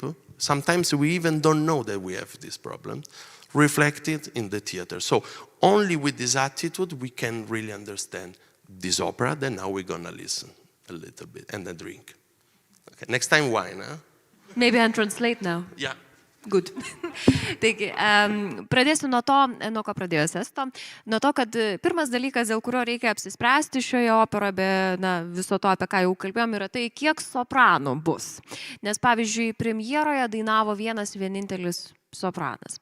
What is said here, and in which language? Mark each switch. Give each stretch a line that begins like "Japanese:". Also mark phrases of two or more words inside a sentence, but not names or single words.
English: Sometimes we even don't know that we have this problem, reflected in the theater. So only with this attitude we can really understand this opera. Then now we're gonna listen a little bit and then drink. Okay. Next time wine, huh? Maybe I'll translate now. Yeah. Good.
Lithuanian: Taigi, pradėsiu nuo to, nuo ko pradėjo Sesto. Nuo to, kad pirmas dalykas, dėl kurio reikia apsispręsti šioje operoje, be viso to, apie ką jau kalbėjom, yra tai, kiek sopranų bus. Nes, pavyzdžiui, premjeroje dainavo vienintelis sopranas.